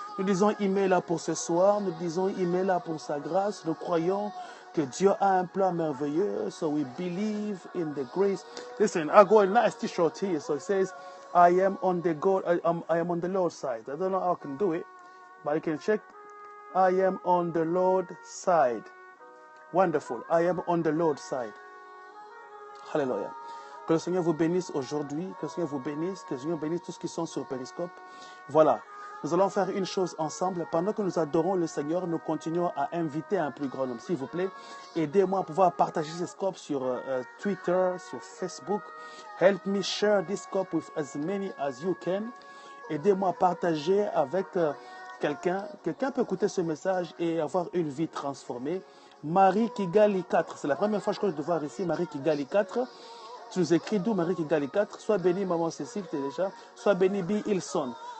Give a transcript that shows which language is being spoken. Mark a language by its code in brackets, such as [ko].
[fr] Nous disons Imela pour ce soir. Nous disons Imela pour sa grâce. Nous croyons que Dieu a un plan merveilleux. [en] So we believe in the grace. Listen, I got a nice t-shirt here. So it says, I am on the Lord's side. I don't know how I can do it, but you can check. I am on the Lord's side. Wonderful. I am on the Lord's side. Hallelujah. [fr] Que le Seigneur vous bénisse aujourd'hui, que le Seigneur vous bénisse, que le Seigneur bénisse tous ceux qui sont sur Periscope. Voilà, nous allons faire une chose ensemble. Pendant que nous adorons le Seigneur, nous continuons à inviter un plus grand nombre. S'il vous plaît, aidez-moi à pouvoir partager ces scopes sur Twitter, sur Facebook. [en] Help me share this scope with as many as you can. [fr] Aidez-moi à partager avec quelqu'un. Quelqu'un peut écouter ce message et avoir une vie transformée. Marie Kigali 4, c'est la première fois que je dois voir ici Marie Kigali 4. Tu nous écris d'où Marie Kigali 4. Sois béni, maman Cécile, tu es déjà. Sois béni, B. Ilson.